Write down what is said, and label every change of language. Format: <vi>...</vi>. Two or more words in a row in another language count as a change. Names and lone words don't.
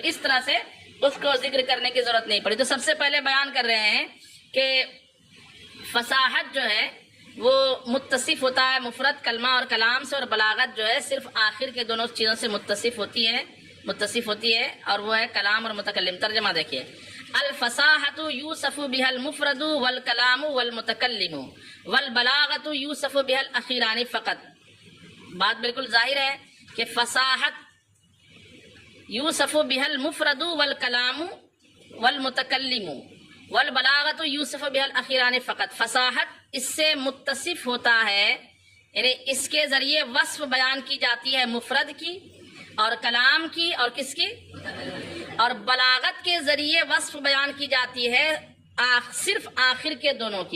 <ur>اس طرح سے اس کو ذکر کرنے کی ضرورت نہیں پڑی۔ تو سب سے پہلے بیان کر رہے ہیں کہ فصاحت جو ہے وہ متصف ہوتا ہے مفرد کلمہ اور کلام سے، اور بلاغت جو ہے صرف آخر کے دونوں چیزوں سے متصف ہوتی ہے اور وہ ہے کلام اور متکلم۔ ترجمہ دیکھیے،</ur> <ar>الفصاحت یوصف بها المفرد والکلام والمتکلم والبلاغت یوصف بها الاخیران فقط۔</ar> <ur>بات بالکل ظاہر ہے کہ</ur> <ar>فصاحت یوصف بها المفرد والکلام والمتکلم والبلاغت یوصف بها الاخیران فقط۔</ar> <ur>فصاحت اس سے متصف ہوتا ہے، یعنی اس کے ذریعے وصف بیان کی جاتی ہے مفرد کی اور کلام کی اور کس کی، اور بلاغت کے ذریعے وصف بیان کی جاتی ہے صرف آخر کے دونوں کی۔</ur>